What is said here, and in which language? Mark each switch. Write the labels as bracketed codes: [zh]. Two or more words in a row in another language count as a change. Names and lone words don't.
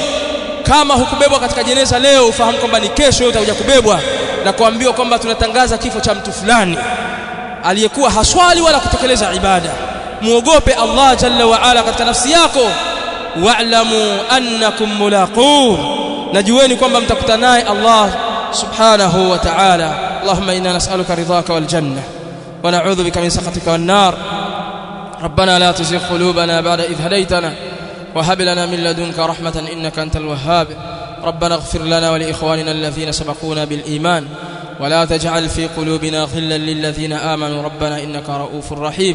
[sw] Kama hukubebwa katika jeneza leo, ufahamu kwamba ni kesho wewe utakuja kubebwa na kuambiwa kwamba tunatangaza kifo cha mtu fulani aliyekuwa haswali wala kutekeleza ibada. Muogope [ar] الله جل وعلا [sw] katika nafsi yako, [ar] واعلموا أنكم ملاقوه, [sw] najueni kwamba mtakutana naye [ar] الله سبحانه وتعالى. اللهم إنا نسألك رضاك والجنة ونعوذ بك من سخطك والنار. ربنا لا تزغ قلوبنا بعد إذ هديتنا وهب لنا من لدنك رحمة إنك أنت الوهاب. ربنا اغفر لنا ولإخواننا الذين سبقونا بالإيمان ولا تجعل في قلوبنا غلا للذين آمنوا ربنا إنك رؤوف رحيم.